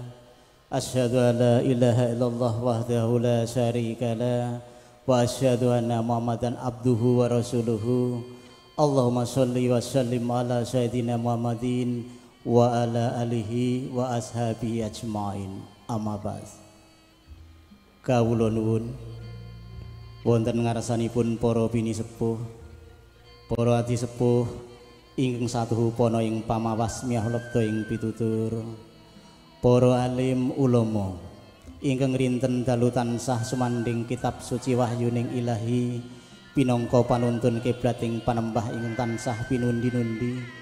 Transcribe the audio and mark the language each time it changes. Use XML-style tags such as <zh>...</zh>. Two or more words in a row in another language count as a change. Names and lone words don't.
<ar>أشهد أن لا إله إلا الله وحده لا شريك له وأشهد أن محمدا عبده ورسوله. اللهم صل وسلم على سيدنا محمد وعلى آله وأصحابه أجمعين. أما بعد.</ar> <jv>Kawula nuwun wonten ngarsanipun para bini sepuh, para adi sepuh ingkang satuhupana ing pamawas miyahlekta ing pitutur, para alim ulama ingkang rinten dalu tansah sumanding kitab suci wahyuning ilahi pinangka panuntun kiblat ing panembah ingkang tansah pinundi-nundi,</jv>